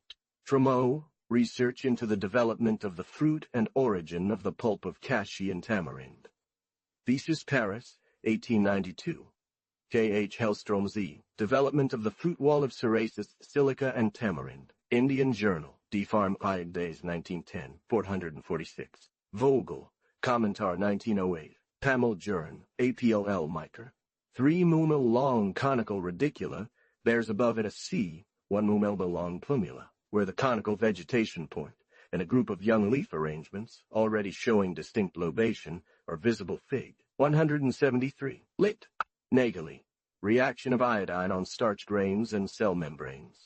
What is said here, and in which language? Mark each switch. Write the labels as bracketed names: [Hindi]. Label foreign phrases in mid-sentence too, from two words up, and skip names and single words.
[English] Trameau, research into the development of the fruit and origin of the pulp of cassia and tamarind. Thesis Paris, 1892. K. H. Hellstrom Z. Development of the fruit wall of ceraceous, silica and tamarind. Indian Journal, D. Pharm. Days 1910, 446. Vogel, Kommentar 1908. Pamel Jurin, APLL Miker. 3 mm long conical radicula bears above it a C, 1 mm long plumula, where the conical vegetation point, and a group of young leaf arrangements, already showing distinct lobation, are visible. Fig. 173. Lit. Nageli. Reaction of iodine on starch grains and cell membranes.